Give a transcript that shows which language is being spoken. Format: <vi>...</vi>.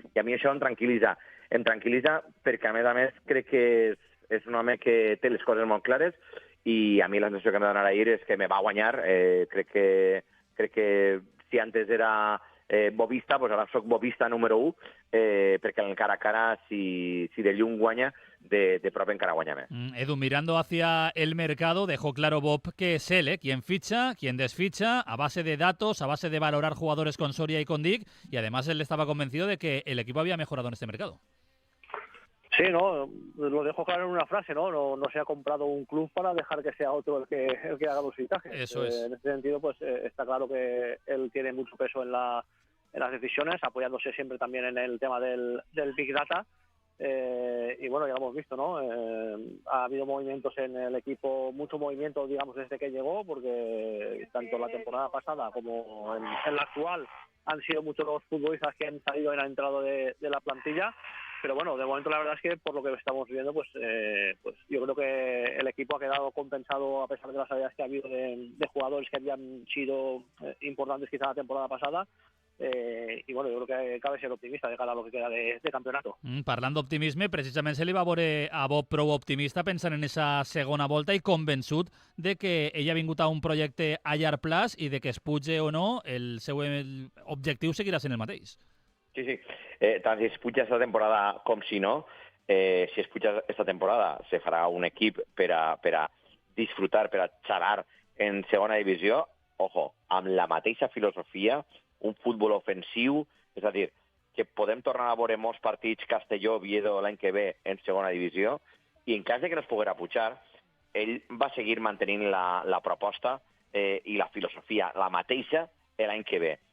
<ca>I a mi això em tranquil·litza. Em tranquil·litza perquè, a més, crec que és un home que té les coses molt clares i a mi la sensació que m'ha donat ahir és que me va guanyar. Crec que si antes era bobista, doncs ara soc bobista número 1, perquè en el cara a cara, si de llum guanya, de prop encara guanya més.</ca> <es>Edu, mirando hacia el mercado, dejó claro Bob que es él, quien ficha, quien desficha, a base de datos, a base de valorar jugadores con Soria y con Dick, y además él estaba convencido de que el equipo había mejorado en este mercado. Sí, no, lo dejo claro en una frase, ¿no? No se ha comprado un club para dejar que sea otro el que haga los fichajes. Eso es. En este sentido, pues está claro que él tiene mucho peso en las decisiones, apoyándose siempre también en el tema del Big Data. Y bueno, ya lo hemos visto, ¿no? Ha habido movimientos en el equipo, mucho movimiento, digamos, desde que llegó, porque tanto la temporada pasada como en la actual han sido muchos los futbolistas que han salido y han entrado de la plantilla. Pero bueno, de momento la verdad es que por lo que estamos viendo, pues yo creo que el equipo ha quedado compensado a pesar de las salidas que ha habido de jugadores que habían sido importantes quizá la temporada pasada.</es> <ca>I bueno, jo crec que cabe ser optimista de cara a lo que queda de campeonato. Parlant d'optimisme, precisament se li va veure a Bob prou optimista pensant en esa segona volta i convençut de que ell ha vingut a un projecte a llarg plaç i de que es puge o no, el seu objectiu seguirà sent el mateix. Sí. Tant si es puja esta temporada com si no, si es puja esta temporada se farà un equip per a disfrutar, per a xalar en segona divisió, ojo, amb la mateixa filosofia, un futbol ofensiu, és a dir, que podem tornar a veure molts partits Castelló-Oviedo l'any que ve en segona divisió, i en cas de que no es poguera pujar, ell va seguir mantenint la proposta i la filosofia, la mateixa l'any que ve.</ca>